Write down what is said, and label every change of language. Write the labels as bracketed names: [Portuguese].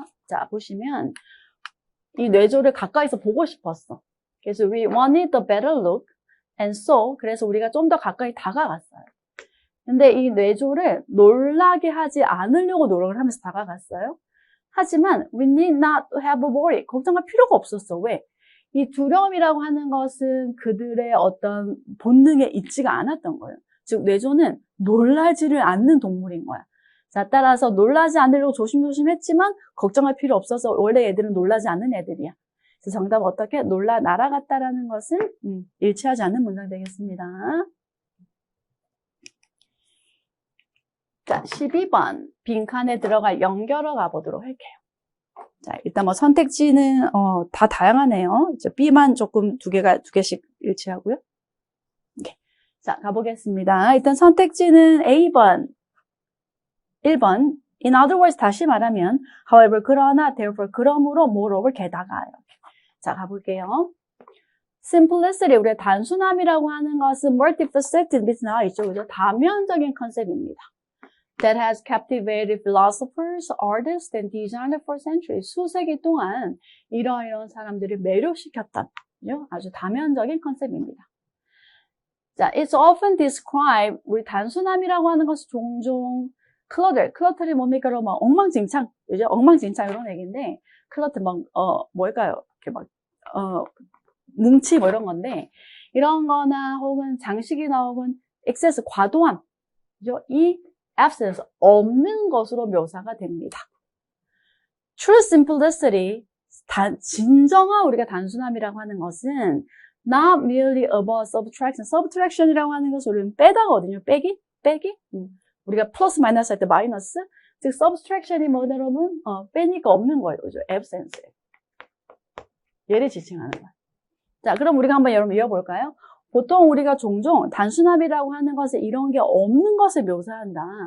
[Korean] 자, 보시면 이 뇌조를 가까이서 보고 싶었어. 그래서 [English] we wanted the better look and so [Korean] 그래서 우리가 좀 더 가까이 다가갔어요. 근데 이 뇌조를 놀라게 하지 않으려고 노력을 하면서 다가갔어요. 하지만 [English] we need not have a worry. [Korean] 걱정할 필요가 없었어. 왜? 이 두려움이라고 하는 것은 그들의 어떤 본능에 있지가 않았던 거예요. 즉 뇌조는 놀라지를 않는 동물인 거야. 자, 따라서 놀라지 않으려고 조심조심 했지만 걱정할 필요 없어서 원래 애들은 놀라지 않는 애들이야. 그래서 정답은 어떻게? 놀라 날아갔다라는 것은 일치하지 않는 문장 되겠습니다. 자, 12번 빈칸에 들어갈 연결어 가보도록 할게요. 자, 일단 뭐 선택지는 다 다양하네요. B만 조금 두 개씩 일치하고요. 네. 자, 가보겠습니다. 일단 선택지는 A번, 1번. [English] In other words, [Korean] 다시 말하면 [English] however, [Korean] 그러나, [English] therefore, [Korean] 그러므로, [English] moreover, [Korean] 게다가. 자, 가볼게요. simplicity, 우리가 단순함이라고 하는 것은 multifaceted 밑에 나와 있죠. 그죠? 다면적인 컨셉입니다. [English] That has captivated philosophers, artists, and designers for centuries. [Korean] 수세기 동안 이런 사람들을 매료시켰던 아주 다면적인 컨셉입니다. 자, [English] it's often described, [Korean] 우리 단순함이라고 하는 것은 종종 클러틀이 뭡니까? 막 엉망진창, 그죠? 엉망진창 이런 얘기인데, 클러틀 뭘까요? 이렇게 뭉치 뭐 이런 건데, 이런 거나 혹은 장식이나 혹은 excess, 과도함, 그죠? 이 absence, 없는 것으로 묘사가 됩니다. [English] True simplicity, [Korean] 진정한 우리가 단순함이라고 하는 것은 [English] not merely about subtraction. [Korean] subtraction이라고 하는 것은 우리는 빼다거든요. 빼기? 우리가 플러스 마이너스 할 때 마이너스. 즉 subtraction이 뭐냐 여러분? 빼니까 없는 거예요. 그죠? absence. 얘를 지칭하는 거예요. 자, 그럼 우리가 한번 여러분 이어볼까요? 보통 우리가 종종 단순함이라고 하는 것은 이런 게 없는 것을 묘사한다.